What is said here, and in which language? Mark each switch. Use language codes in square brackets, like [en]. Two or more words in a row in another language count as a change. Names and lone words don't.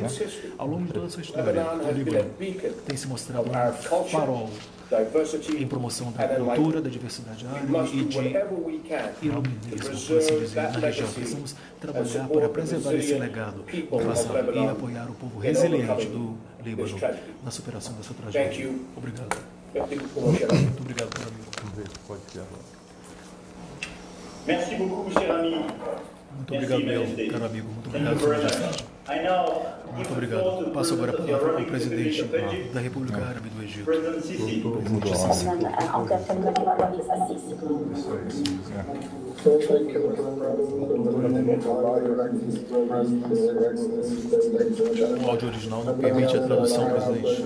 [pt] Ao longo de toda a sua história, o Líbano tem se mostrado um farol em promoção da cultura, da diversidade árabe e de iluminismo, por assim dizer, na região. Precisamos trabalhar para preservar esse legado do passado e apoiar o povo resiliente do Líbano na superação dessa tragédia. Obrigado. Muito obrigado, caro amigo. [fr] Merci beaucoup, cher ami. [pt] Muito obrigado, meu caro amigo. Muito obrigado, Sua Majestade. Muito obrigado. Passo agora a palavra ao presidente da República Árabe do Egito. O áudio original não permite a tradução, presidente.